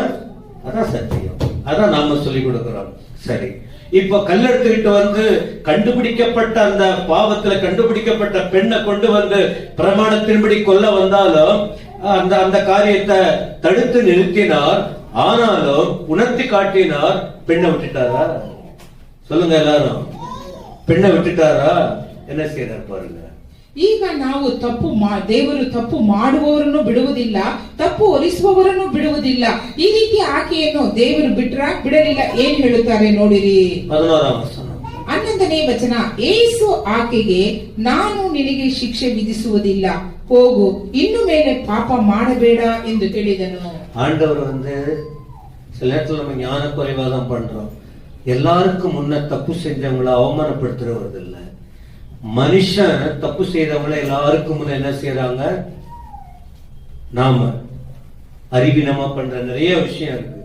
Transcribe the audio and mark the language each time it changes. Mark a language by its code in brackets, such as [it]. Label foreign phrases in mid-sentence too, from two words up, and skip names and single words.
[ta] அதான் சத்தியம், அதான் நாம சொல்லிக் கொடுக்கிறோம். சரி, இப்ப கல்லெடுத்துக்கிட்டு வந்து கண்டுபிடிக்கப்பட்ட அந்த பாவத்துல கண்டுபிடிக்கப்பட்ட பெண்ணை கொண்டு வந்து பிரமாணத்தின்படி கொல்ல வந்தாலும் அந்த காரியத்தை தடுத்து நிறுத்தினார். ஆனாலும் உணர்த்தி காட்டினார். பெண்ணை விட்டுட்டாரா? சொல்லுங்க எல்லாரும். பெண்ணை விட்டுட்டாரா? என்ன செய்யறார் பாருங்க. [kn] ಈಗ ನಾವು ದೇವರು ತಪ್ಪು ಮಾಡುವವರನ್ನು ಬಿಡುವುದಿಲ್ಲ, ತಪ್ಪು ಹೊರಿಸುವವರನ್ನು ಬಿಡುವುದಿಲ್ಲ. ಈ ರೀತಿ ಆಕೆಯನ್ನು ದೇವರು ಬಿಡಲಿಲ್ಲ. ಏನ್ ಹೇಳುತ್ತಾರೆ ನೋಡಿರಿ, 11ನೇ ವಚನ. ಯೇಸು ಆಕೆಗೆ, ನಾನು ನಿನಗೆ ಶಿಕ್ಷೆ ವಿಧಿಸುವುದಿಲ್ಲ, ಹೋಗು, ಇನ್ನು ಮೇಲೆ ಪಾಪ ಮಾಡಬೇಡ ಎಂದು ಹೇಳಿದನು. [ta] ஆண்டவர் சில நேரத்தில் நம்ம ஞான குறைவாதான் பண்றோம். எல்லாருக்கும் முன்ன தப்பு செஞ்சவங்களை அவமானப்படுத்துறது இல்லை. மனுஷன் தப்பு செய்தவங்களை எல்லாருக்கும் முன்ன என்ன செய்யறாங்க? நாம அறிவினமா பண்ற நிறைய விஷயம் இருக்கு.